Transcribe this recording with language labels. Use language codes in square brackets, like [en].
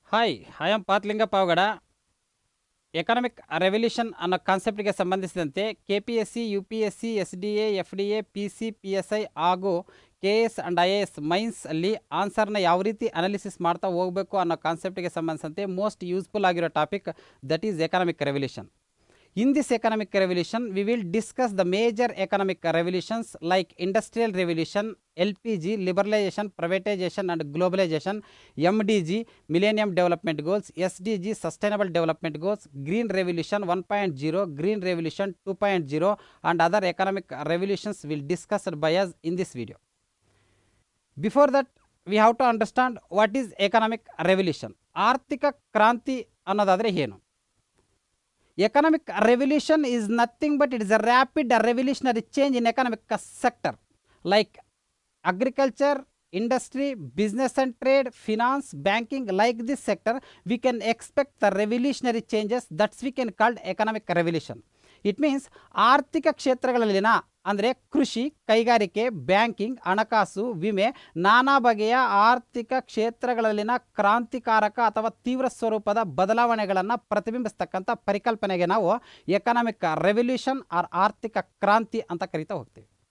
[en] hi I am [kn] ಪಾತ್ಲಿಂಗಪ್ಪ ಅವಗಡ economic revolution ಅನ್ನೋ ಕಾನ್ಸೆಪ್ಟ್ಗೆ ಸಂಬಂಧಿಸಿದಂತೆ KPSC UPSC SDA FDA PC PSI ಹಾಗೂ KS and IAS mains ಅಲ್ಲಿ ಆನ್ಸರ್ನ ಯಾವ ರೀತಿ ಅನಾಲಿಸಿಸ್ ಮಾಡ್ತಾ ಹೋಗಬೇಕು ಅನ್ನೋ ಕಾನ್ಸೆಪ್ಟ್ಗೆ ಸಂಬಂಧಿಸಿದಂತೆ ಮೋಸ್ಟ್ ಯೂಸ್ಫುಲ್ ಆಗಿರೋ topic [en] That is economic revolution. In this economic revolution, we will discuss the major economic revolutions like industrial revolution, LPG, liberalization, privatization and globalization, MDG, Millennium Development Goals, SDG, Sustainable Development Goals, Green Revolution 1.0, Green Revolution 2.0 and other economic revolutions will discussed by us in this video. Before that, we have to understand what is economic revolution. [kn] ಆರ್ಥಿಕ ಕ್ರಾಂತಿ ಅನ್ನೋದಾದರೆ ಏನು? [en] Economic revolution is nothing but it is a rapid revolutionary change in economic sector like agriculture, industry, business and trade, finance, banking. Like this sector, we can expect the revolutionary changes that we can call economic revolution. It means [kn] ಆರ್ಥಿಕ ಕ್ಷೇತ್ರಗಳಲ್ಲಿನ ಅಂದರೆ ಕೃಷಿ, ಕೈಗಾರಿಕೆ, banking, ಹಣಕಾಸು, ವಿಮೆ, ನಾನಾ ಬಗೆಯ ಆರ್ಥಿಕ ಕ್ಷೇತ್ರಗಳಲ್ಲಿನ ಕ್ರಾಂತಿಕಾರಕ ಅಥವಾ ತೀವ್ರ ಸ್ವರೂಪದ ಬದಲಾವಣೆಗಳನ್ನು ಪ್ರತಿಬಿಂಬಿಸ್ತಕ್ಕಂಥ ಪರಿಕಲ್ಪನೆಗೆ ನಾವು ಎಕನಾಮಿಕ್ ರೆವಲ್ಯೂಷನ್ ಆರ್ ಆರ್ಥಿಕ ಕ್ರಾಂತಿ ಅಂತ ಕರಿತಾ ಹೋಗ್ತೀವಿ.